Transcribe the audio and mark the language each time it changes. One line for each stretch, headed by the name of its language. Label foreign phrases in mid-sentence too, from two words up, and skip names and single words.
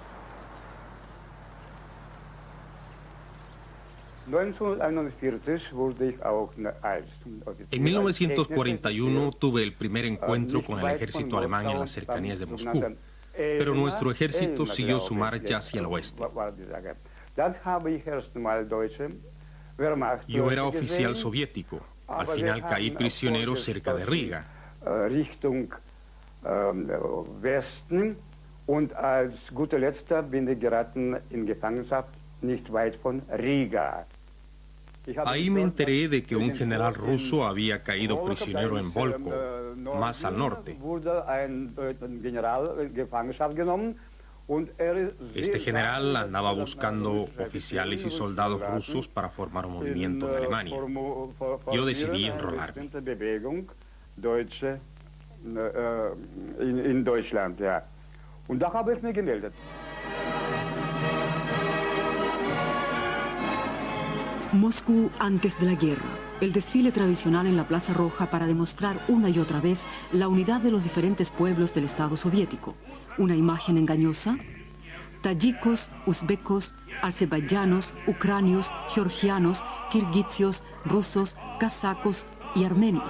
Spanish: En 1941 tuve el primer encuentro con el ejército alemán en las cercanías de Moscú, pero nuestro ejército siguió su marcha hacia el oeste. Yo era oficial soviético. Al final caí prisionero cerca de Riga.
German: Und als guter Letzter bin ich geraten in Gefangenschaft nicht weit von Riga.
Spanish: Ahí me enteré de que un general ruso había caído prisionero en Volkhov, más al norte. Este general andaba buscando oficiales y soldados rusos para formar un movimiento en Alemania. Yo decidí enrolarme.
German: In Deutschland, ja. Und da habe ich mich gemeldet.
Spanish: Moscú antes de la guerra. El desfile tradicional en la Plaza Roja para demostrar una y otra vez la unidad de los diferentes pueblos del Estado soviético. ¿Una imagen engañosa? Tayikos, uzbecos, azerbaiyanos, ucranios, georgianos, kirguizios, rusos, kazakos y armenios.